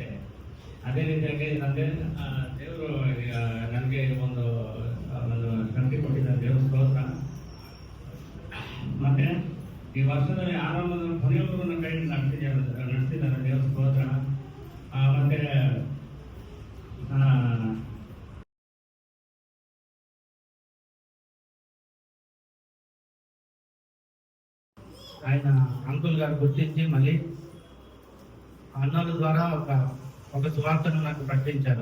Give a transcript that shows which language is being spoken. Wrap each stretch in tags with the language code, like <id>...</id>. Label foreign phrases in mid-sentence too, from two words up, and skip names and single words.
<kn>ಅದೇ ರೀತಿಯಾಗಿ ನನಗೆ ದೇವರು ನನಗೆ ಒಂದು ಶಕ್ತಿ ಕೊಟ್ಟಿದ್ದಾರೆ, ದೇವ್ರ ಸ್ತೋತ್ರ. ಮತ್ತೆ ಈ ವರ್ಷದಲ್ಲಿ ಆರಂಭದ ಕೊನೆಯವರೆಗೂ ನನ್ನ ಕೈ ನಡೆಸಿದ್ದಾರೆ, ದೇವ್ರ ಸ್ತೋತ್ರ. ಮತ್ತೆ</kn> <te>ఆయన అంకుల్ గారు గుర్తించి మళ్ళీ అన్నల ద్వారా ఒక సువార్తను నాకు ప్రకటించారు.</te>